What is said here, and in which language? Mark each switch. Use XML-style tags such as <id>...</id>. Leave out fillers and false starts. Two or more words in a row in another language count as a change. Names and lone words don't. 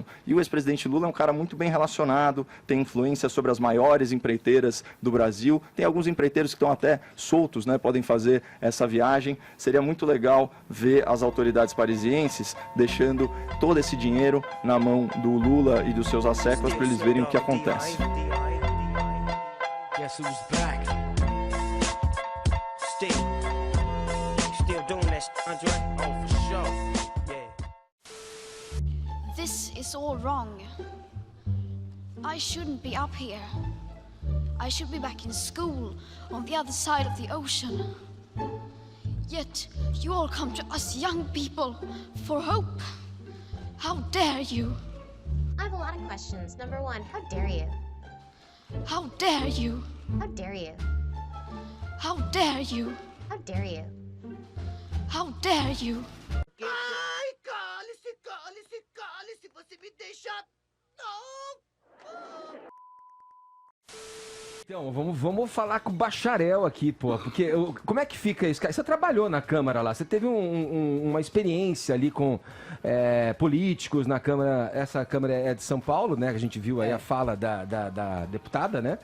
<pt>E o ex-presidente Lula é um cara muito bem relacionado, tem influência sobre as maiores empreiteiras do Brasil, tem alguns empreiteiros que estão até soltos, né? Podem fazer essa viagem. Seria muito legal ver as autoridades parisienses deixando todo esse dinheiro na mão do Lula e dos seus asseclas para eles verem o que acontece.</pt> <en>This is all wrong. I shouldn't be up here. I should be back in school on the other side of the ocean. Yet you all come to us young people for hope. How dare you? I have a lot of questions. Number one, how dare you? How dare you? How dare you? How dare you? How dare you? How dare you?</en> <pt>Ai, cale-se, cale-se, cale-se, você me deixa... Não! Então, vamos falar com o bacharel aqui, pô, porque como é que fica isso? Você trabalhou na Câmara lá, você teve uma experiência ali com políticos na Câmara, essa Câmara é de São Paulo, né, que a gente viu aí a fala da deputada, né?</pt>